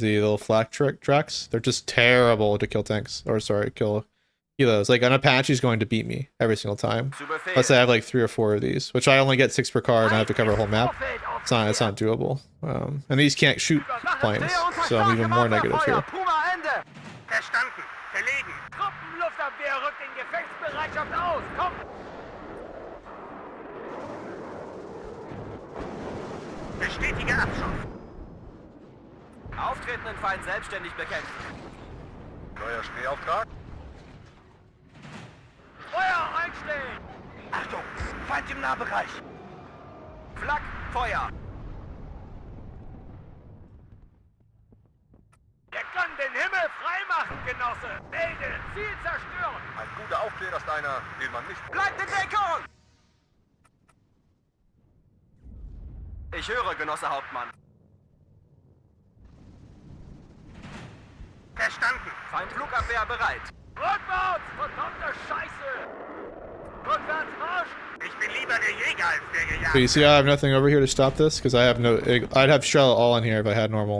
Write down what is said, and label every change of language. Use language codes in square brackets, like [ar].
[en] The little flak tracks, they're just terrible to kill tanks. Or sorry, kill helos. Like an Apache's going to beat me every single time. [de] Zu Befehl. [en] Unless I have like 3 or 4 of these, which I only get 6 per card, and I have to cover a whole map. It's not doable. And these can't shoot planes, so I'm even more negative here. [de] Puma Ende! Verstanden! Verlegen! Truppenluftabwehr rückt in Gefechtsbereitschaft aus! Komm! Bestätige Abschuss! Auftretenden Feind selbstständig bekämpfen. Neuer Schneeauftrag? Feuer einstellen! Achtung! Feind im Nahbereich! Flak, Feuer. Er kann den Himmel freimachen, Genosse! Melde! Ziel zerstören! Ein guter Aufklärer ist einer, den man nicht... Bleibt in Deckung! Ich höre, Genosse Hauptmann. Verstanden! Feind Flugabwehr bereit. Rückwärts! Verdammte Scheiße! Rückwärts marsch! Ich bin lieber der Jäger als der Gejagte. [en] So you see, I have nothing over here to stop this because I have no. I'd have shell all in here if I had normal.